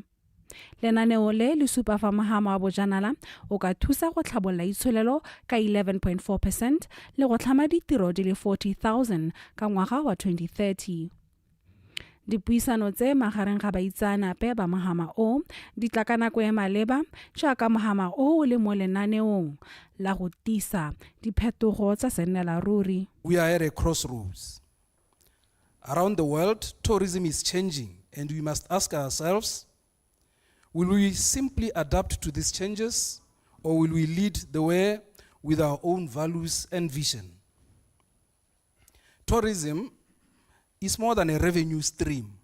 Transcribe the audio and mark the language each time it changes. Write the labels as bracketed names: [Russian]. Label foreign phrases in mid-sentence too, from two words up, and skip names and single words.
[Tswana] Lenaneo le supa fa mogama wa bojanala o ka thusa go tlhabolla itsholelo ka 11.4% le go tlhama ditiro di le 40,000 ka ngwaga wa 2030. Dipuisano tse magareng ga baitsanape ba mogama o di tla ka nako e maleba jaaka mogama o le mo lenaneong la go tisa diphetogo tsa sennelaruri. [English] We are at a crossroads. Around the world, tourism is changing and we must ask ourselves, will we simply adapt to these changes or will we lead the way with our own values and vision? Tourism is more than a revenue stream.